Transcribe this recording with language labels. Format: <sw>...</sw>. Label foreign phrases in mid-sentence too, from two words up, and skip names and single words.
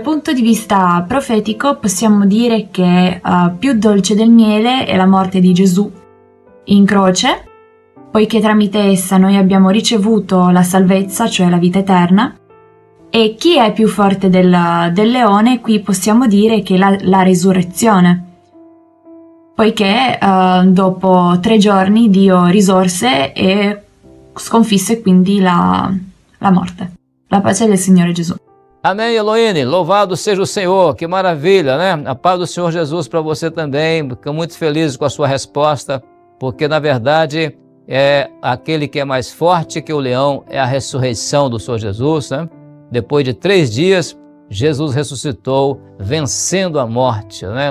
<it>punto di vista profetico possiamo dire che più dolce del miele è la morte di Gesù in croce, poiché tramite essa noi abbiamo ricevuto la salvezza, cioè la vita eterna, e chi è più forte del leone, qui possiamo dire che la resurrezione, poiché dopo 3 giorni Dio risorse e sconfisse quindi la morte. La pace del Signore Gesù.</it> <pt>Amém, Eloíne. Louvado seja o Senhor. Que maravilha, né? A paz do Senhor Jesus para você também. Fico muito feliz com a sua resposta, porque na verdade aquele que é mais forte que o leão é a ressurreição do Senhor Jesus, né? Depois de 3 dias, Jesus ressuscitou, vencendo a morte, né?</pt>